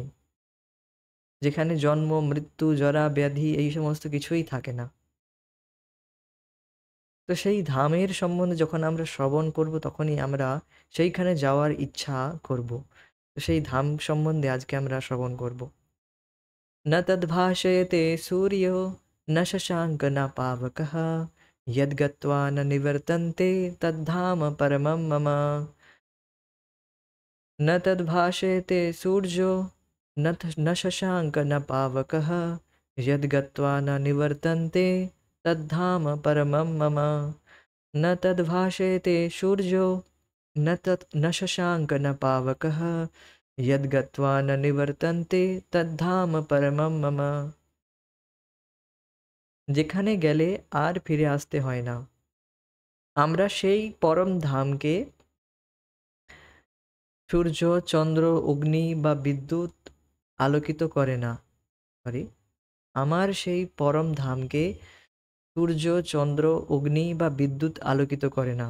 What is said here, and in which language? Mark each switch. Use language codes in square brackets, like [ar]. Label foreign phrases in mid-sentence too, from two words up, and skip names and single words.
[bn] যেখানে জন্ম, মৃত্যু, জরা, ব্যাধি এই সমস্ত কিছুই থাকে না। তো সেই ধামের সম্বন্ধে যখন আমরা শ্রবণ করব, তখনই আমরা সেইখানে যাওয়ার ইচ্ছা করব। তো সেই ধাম সম্বন্ধে আজকে আমরা শ্রবণ করব। [sa] न तद्भाषयते सूर्यो न शशाङ्क न पावकः यद्गत्वा न निवर्तन्ते तद्धाम परमं मम। न तद्भाषयते सूर्यो न शशाङ्क न पावकः यद्गत्वा न निवर्तन्ते तद्धाम परमं मम। न तद्भाषयते सूर्यो न शशाङ्क न पावकः यद्गत्वा न निवर्तन्ते तद्धाम परमं मम। [bn] যেখানে গেলে আর ফিরে আসতে হয় না। আমরা সেই পরম ধামকে সূর্য, চন্দ্র, অগ্নি বা বিদ্যুৎ আলোকিত করে না। সরি, আমার সেই পরম ধামকে সূর্য, চন্দ্র, অগ্নি বা বিদ্যুৎ আলোকিত করে না।